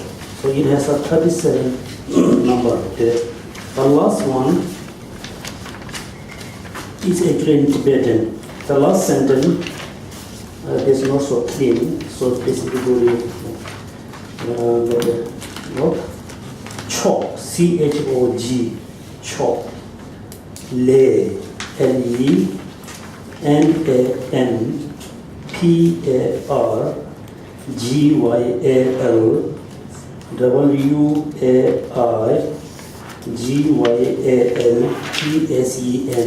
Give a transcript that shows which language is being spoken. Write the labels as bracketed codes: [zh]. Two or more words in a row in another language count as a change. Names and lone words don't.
[en] So it has a 37 number. Okay. The last one is actually in Tibetan. The last sentence is not so clean. So basically, what? Chog, C-H-O-G, chog. Le, L-E, N-A-N, P-A-R, G-Y-A-L, W-A-I, G-Y-A-L, T-S-E-N.